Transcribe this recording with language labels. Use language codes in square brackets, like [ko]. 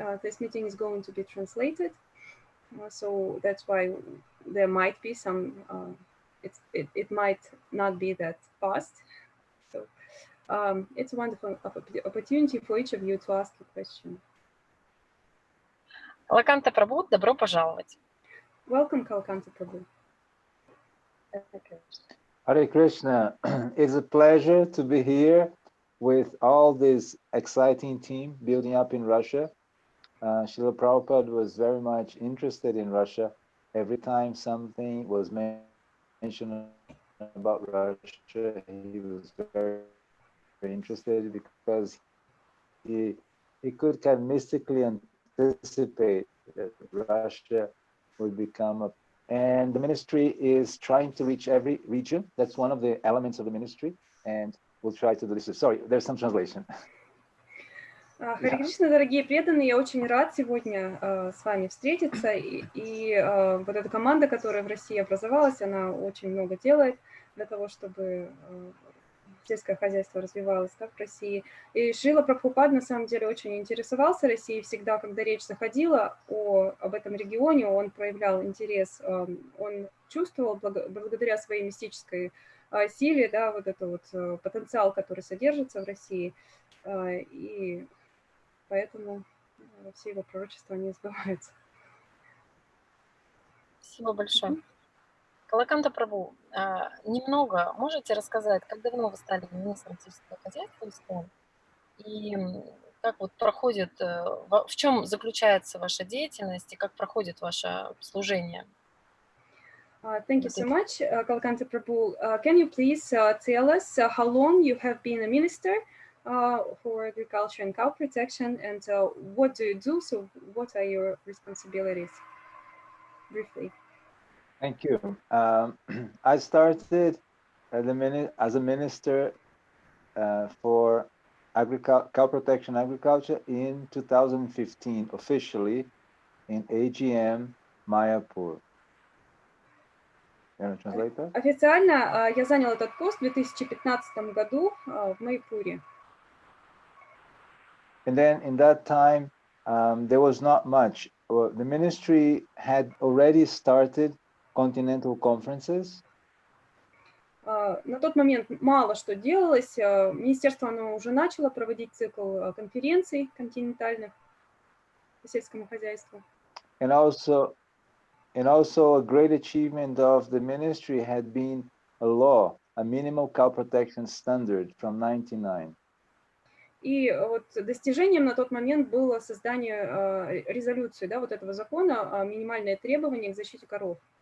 [en] This meeting is going to be translated. So that's why there might be some, it might not be that fast. So it's a wonderful opportunity for each of you to ask a question. [ru] Калаканты Прабху, добро пожаловать. [en] Welcome, Kalakanty Prabhu. Hare Krishna, it's a pleasure to be here with all this exciting team building up in Russia. Srila Prabhupada was very much interested in Russia. Every time something was mentioned about Russia, he was very, very interested because he could kind of mystically anticipate that Russia would become and the ministry is trying to reach every region. That's one of the elements of the ministry, and we'll try to do this. Sorry, there's some translation. [ru] Харе Кришна, дорогие преданные, я очень рад сегодня с вами встретиться, и вот эта команда, которая в России образовалась, она очень много делает для того, чтобы сельское хозяйство развивалось, так, в России. И Шрила Прабхупад на самом деле очень интересовался Россией всегда, когда речь заходила об этом регионе, он проявлял интерес, он чувствовал благодаря своей мистической силе, да, вот этот вот потенциал, который содержится в России, и поэтому все его пророчества не сбываются. Спасибо большое. Калаканты Прабху, немного можете рассказать, как давно вы стали министром сельского хозяйства ИСККОН? И как вот проходит, в чем заключается ваша деятельность и как проходит ваше служение? [en] Thank you so much, Kalakanty Prabhu. Can you please tell us how long you have been a minister for agriculture and cow protection, and what do you do? So what are your responsibilities? Briefly. Thank you. I started as a minister for cow protection agriculture in 2015, officially in AGM Mayapur. You want to translate that? [ru] Официально я занял этот пост в 2015 году в Майпуре. [en] And then in that time, there was not much. The ministry had already started continental conferences. [ru] На тот момент мало что делалось. Министерство оно уже начало проводить цикл конференций континентальных по сельскому хозяйству. [en] And also a great achievement of the ministry had been a law, a minimal cow protection standard from 1999. [ru] И вот достижением на тот момент было создание резолюции, да, вот этого закона, минимальные требования к защите коров.